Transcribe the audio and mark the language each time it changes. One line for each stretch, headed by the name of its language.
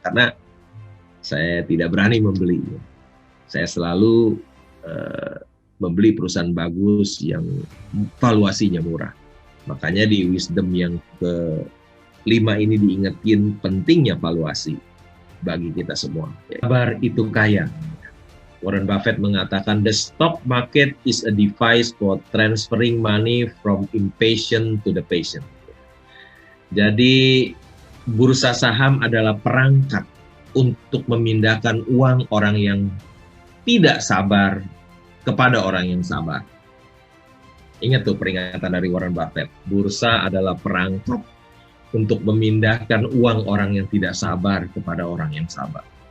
Indonesian: Karena saya tidak berani membeli. Ya. Saya selalu membeli perusahaan bagus yang valuasinya murah. Makanya di wisdom yang ke-5 ini diingetin pentingnya valuasi bagi kita semua. Sabar itu kaya.
English: Warren Buffett mengatakan, the stock market is a device for transferring money from impatient to the patient.
Indonesian: Jadi bursa saham adalah perangkat untuk memindahkan uang orang yang tidak sabar kepada orang yang sabar. Ingat tuh peringatan dari Warren Buffett. Bursa adalah perangkat untuk memindahkan uang orang yang tidak sabar kepada orang yang sabar.